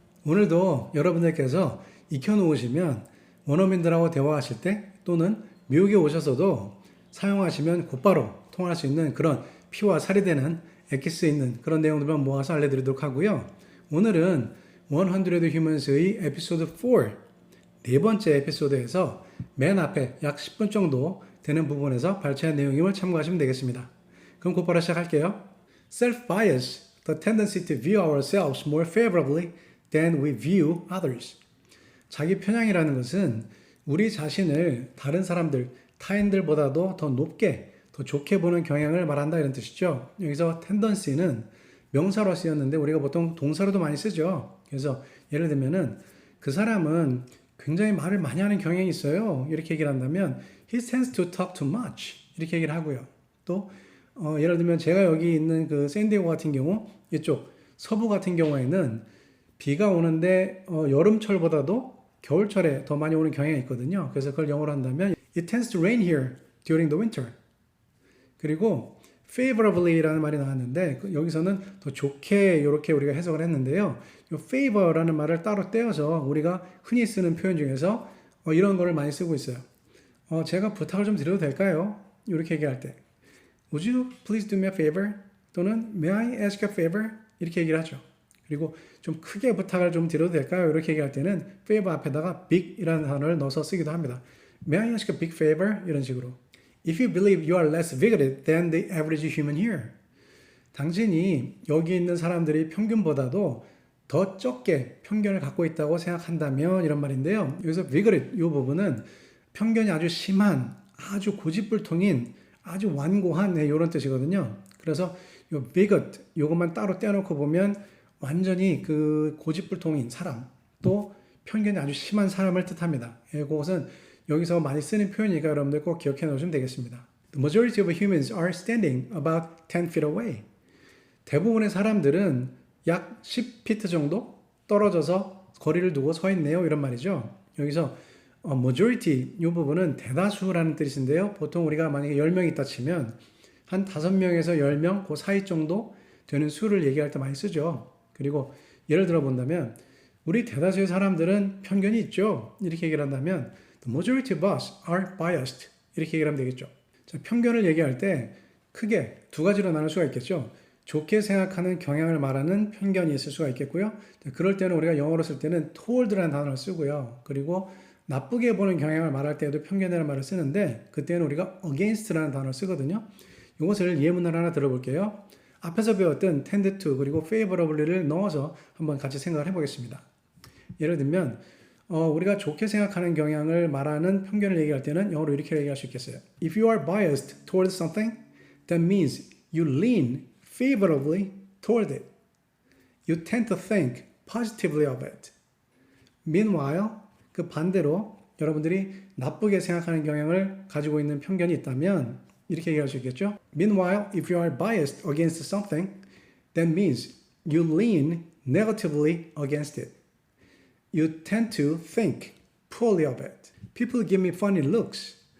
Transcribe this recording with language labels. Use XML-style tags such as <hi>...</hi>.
<ko>오늘도 여러분들께서 익혀놓으시면 원어민들하고 대화하실 때 또는 미국에 오셔서도 사용하시면 곧바로 통할 수 있는 그런 피와 살이 되는 엑기스 있는 그런 내용들만 모아서 알려드리도록 하고요. 오늘은 100 Humans의 에피소드 4, 네 번째 에피소드에서 맨 앞에 약 10분 정도 되는 부분에서 발췌한 내용임을 참고하시면 되겠습니다. 그럼 곧바로 시작할게요.</ko> <en>Self-bias, the tendency to view ourselves more favorably than we view others.</en> <ko>자기 편향이라는 것은 우리 자신을 다른 사람들, 타인들보다도 더 높게, 더 좋게 보는 경향을 말한다 이런 뜻이죠. 여기서 tendency는 명사로 쓰였는데 우리가 보통 동사로도 많이 쓰죠. 그래서 예를 들면은 그 사람은 굉장히 말을 많이 하는 경향이 있어요. 이렇게 얘기를 한다면</ko> <en>he tends to talk too much</en> <ko>이렇게 얘기를 하고요. 또 예를 들면 제가 여기 있는 그 샌디에고 같은 경우 이쪽 서부 같은 경우에는 비가 오는데 여름철보다도 겨울철에 더 많이 오는 경향이 있거든요. 그래서 그걸 영어로 한다면</ko> <en>It tends to rain here during the winter.</en> <ko>그리고 favorably라는 말이 나왔는데 여기서는 더 좋게 이렇게 우리가 해석을 했는데요. 이 favor라는 말을 따로 떼어서 우리가 흔히 쓰는 표현 중에서 이런 거를 많이 쓰고 있어요. 제가 부탁을 좀 드려도 될까요? 이렇게 얘기할 때</ko> <en>Would you please do me a favor? 또는 May I ask a favor?</en> <ko>이렇게 얘기를 하죠. 그리고 좀 크게 부탁을 좀 드려도 될까요? 이렇게 얘기할 때는 favor 앞에다가 big이라는 단어를 넣어서 쓰기도 합니다.</ko> <en>May I ask a big favor?</en> <ko>이런 식으로.</ko> <en>If you believe you are less bigoted than the average human here.</en> <ko>당신이 여기 있는 사람들이 평균보다도 더 적게 편견을 갖고 있다고 생각한다면 이런 말인데요. 여기서 bigoted 이 부분은 편견이 아주 심한, 아주 고집불통인, 아주 완고한 이런 뜻이거든요. 그래서 요 bigot 요것만 따로 떼어놓고 보면 완전히 그 고집불통인 사람 또 편견이 아주 심한 사람을 뜻합니다. 그것은 여기서 많이 쓰는 표현이니까 여러분들 꼭 기억해 놓으시면 되겠습니다. The majority of humans are standing about 10 feet away. 대부분의 사람들은 약 10피트 정도 떨어져서 거리를 두고 서 있네요. 이런 말이죠. 여기서 majority 이 부분은 대다수라는 뜻인데요. 보통 우리가 만약에 10명 있다 치면 한 5명에서 10명 그 사이 정도 되는 수를 얘기할 때 많이 쓰죠. 그리고 예를 들어 본다면 우리 대다수의 사람들은 편견이 있죠. 이렇게 얘기를 한다면</ko> <en>The majority of us are biased.</en> <ko>이렇게 얘기를 하면 되겠죠. 자, 편견을 얘기할 때 크게 두 가지로 나눌 수가 있겠죠. 좋게 생각하는 경향을 말하는 편견이 있을 수가 있겠고요. 자, 그럴 때는 우리가 영어로 쓸 때는 toward라는 단어를 쓰고요. 그리고 나쁘게 보는 경향을 말할 때에도 편견이라는 말을 쓰는데 그때는 우리가 against라는 단어를 쓰거든요. 이것을 예문을 하나 들어볼게요. 앞에서 배웠던 tend to 그리고 favorably를 넣어서 한번 같이 생각을 해보겠습니다. 예를 들면 우리가 좋게 생각하는 경향을 말하는 편견을 얘기할 때는 영어로 이렇게 얘기할 수 있겠어요.</ko> <en>If you are biased towards something, that means you lean favorably toward it. You tend to think positively of it.</en> <ko>Meanwhile, 그 반대로 여러분들이 나쁘게 생각하는 경향을 가지고 있는 편견이 있다면 이렇게 얘기할 수 있겠죠.</ko> <en>Meanwhile, if you are biased against something, that means you lean negatively against it. You tend to think poorly of it. People give me funny looks.</en>